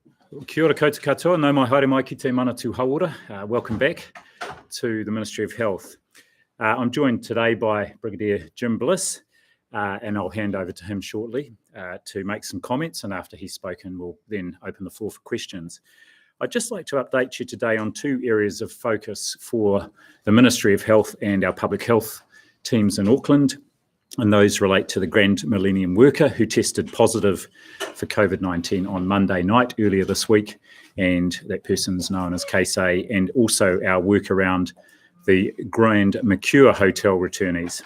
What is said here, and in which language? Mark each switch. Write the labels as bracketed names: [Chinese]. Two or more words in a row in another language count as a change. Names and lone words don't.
[Māori] Kia ora koutou katoa, nau mai haere mai ki te manatū hauora. [English] Welcome back to the Ministry of Health. I'm joined today by Brigadier Jim Bliss, and I'll hand over to him shortly to make some comments, and after he's spoken, we'll then open the floor for questions. I'd just like to update you today on two areas of focus for the Ministry of Health and our public health teams in Auckland, and those relate to the Grand Millennium worker who tested positive for COVID-19 on Monday night earlier this week, and that person's known as Case A, and also our work around the Grand Mercure hotel returnees.